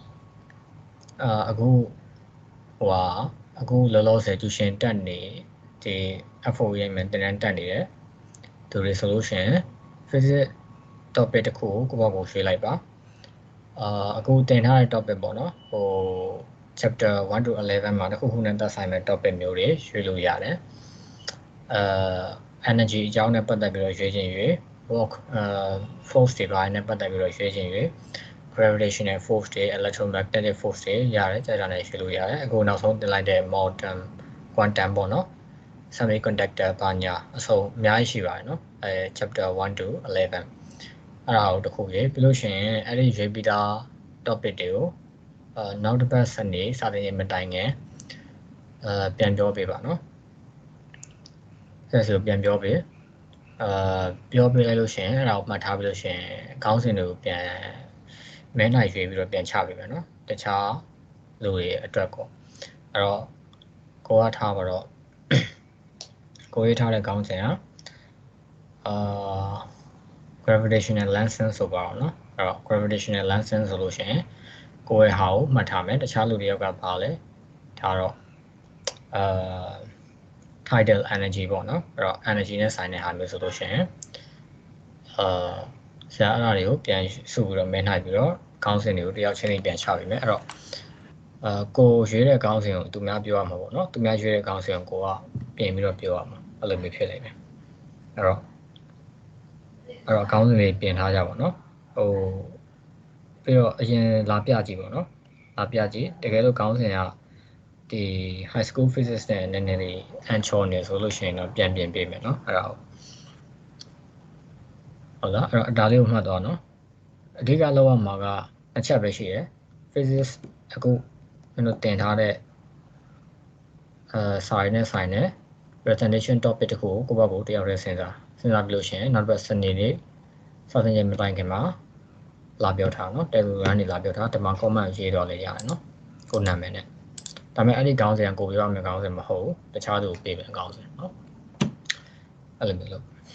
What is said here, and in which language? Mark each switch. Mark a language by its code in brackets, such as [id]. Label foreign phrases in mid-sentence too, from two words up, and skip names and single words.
[my] အခုလောလောဆယ်တူရှင်တက်နေဒီ F4 ရိုက်မယ်တင်တန်းတက်နေတယ်သူတွေဆိုလို့ရှိရင် physics topic တစ်ခုကိုကိုယ့်ဘာကိုရွှေ့လိုက်ပါအခုတင်ထားတဲ့ topic ပေါ့နော်ဟို [en] chapter 1 to 11 [my] မှာတစ်ခုခုနဲ့သက်ဆိုင်မဲ့ topic မျိုးတွေရွှေ့လို့ရတယ် energy အကြောင်းနဲ့ပတ်သက်ပြီးတော့ရွှေ့ခြင်းရွေး [en] work force [my] တွေပိုင်းနဲ့ပတ်သက်ပြီးတော့ရွှေ့ခြင်းရွေး [en] gravitational force [my] တွေ [en] electromagnetic force [my] တွေရတယ်ကြာကြာနဲ့ရွှေ့လို့ရတယ်အခုနောက်ဆုံးတင်လိုက်တဲ့ [en] modern quantum [my] ပေါ့နော် semiconductor ဘာညာအစုံအများကြီးရှိပါတယ်နော် [en] chapter 1 to 11 [my] အဲ့ဒါကိုတစ်ခုရေးပြီးလို့ရှိရင်အဲ့ဒီရွေးပြီးသား topic တွေကိုနောက်တစ်ပတ်စနေစာသင်ရေးမတိုင်ခင်ပြန်ပြောပေးပါနော် ဆက်ဆိုပြန်ပြောပေးပြောပေးလိုက်လို့ရှိရင်အဲ့ဒါကိုမှတ်ထားပြီးလို့ရှိရင်ခေါင်းစဉ်တွေကိုပြန်မဲနိုင်ရွေးပြီးတော့ပြန်ချပေးမယ်နော်တခြားလူတွေအတွက်ကိုအဲ့တော့ကိုကထားပါတော့ကိုရေးထားတဲ့ခေါင်းစဉ်က [en] gravitational lensing [my] ဆိုပါတော့နော်အဲ့တော့ [en] gravitational lensing [my] ဆိုလို့ရှိရင်ကိုရဲ့ဟာကိုမှတ်ထားမယ်တခြားလူတွေရောက်ကပါလဲထားတော့ [en] tidal energy [my] ပေါ့နော်အဲ့တော့ energy နဲ့ဆိုင်တဲ့ဟာမျိုးဆိုလို့ရှိရင်ဆရာအဲ့ဒါတွေကိုပြန်စုပြီးတော့မဲနိုင်ပြီးတော့ခေါ င်းစဉ်တွေကိုတယောက်ချင်းလေးပြန်ချပေးမယ်အဲ့တော့ကိုရွေးတဲ့ခေါင်းစဉ်ကိုသူများပြောရမှာပေါ့နော်သူများရွေးတဲ့ခေါင်းစဉ်ကိုကပြင်ပြီးတော့ပြောရမှာအဲ့လိုမျိုးဖြစ်နေတယ်အဲ့တော့ခေါင်းစဉ်တွေပြင်ထားကြပါနော်ပြီးတော့အရင်လာပြကြည့်ပေါ့နော်လာပြကြည့်တကယ်လို့ခေါင်းစဉ်ကဒီ [en] high school physics [my] နဲ့နည်းနည်းလေးအန်ချောနေဆိုလို့ရှိရင်တော့ပြန်ပြင်ပေးမယ်နော်အဲ့ဒါ ဟုတ်လားအဲ့တော့ဒါလေးကိုမှတ်သွားနော်အဓိကလောက်ရမှာကအချက်ပဲရှိတယ် physics အခုကျွန်တော်တင်ထားတဲ့ စာရင်းနဲ့ဆိုင်တဲ့ [en] presentation topic [my] တခုကိုကိုယ့်ဘက်ကိုတယောက်တည်းစဉ်းစားပြီးလို့ရှိရင်နောက်တစ်ပတ်စနေနေ့စာသင်ရေးမတိုင်ခင်မှာလာပြောထားနော် Telegram နေလာပြောထားဒီမှာ comment ရေးတော့လည်းရတယ်နော်ကိုနာမည်နဲ့ဒါပေမဲ့အဲ့ဒီခေါင်းစဉ်ကိုပြောရမယ့်ခေါင်းစဉ်မဟုတ်ဘူးတခြားသူကိုပေးမယ်ခေါင်းစဉ်နော်အဲ့လိုမျိုးလို့